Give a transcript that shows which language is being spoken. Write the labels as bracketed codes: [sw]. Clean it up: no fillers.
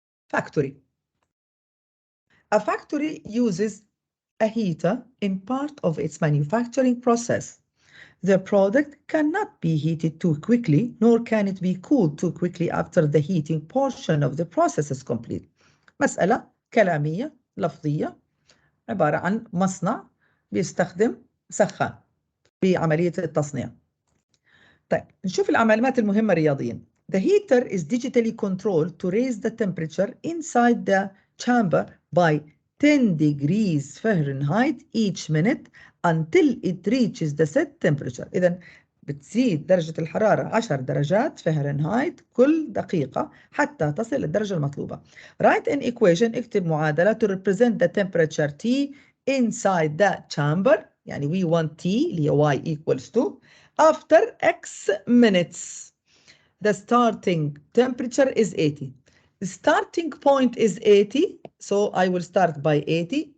[en] Factory. A factory uses a heater in part of its manufacturing process. The product cannot be heated too quickly, nor can it be cooled too quickly after the heating portion of the process is complete. [ar] مسألة كلامية لفظية عبارة عن مصنع بيستخدم سخان بعملية التصنيع. طيب نشوف العلامات المهمة رياضيا. [en] The heater is digitally controlled to raise the temperature inside the chamber by 10 degrees Fahrenheit each minute until it reaches the set temperature. [ar] إذا بتزيد درجة الحرارة 10 درجات فهرنهايت كل دقيقة حتى تصل للدرجة المطلوبة. [en] Write an equation. [ar] اكتب معادلة [en] to represent the temperature T inside the chamber. يعني we want T [ar] اللي هي [en] y equals to after X minutes. The starting temperature is 80. The starting point is 80, so I will start by 80.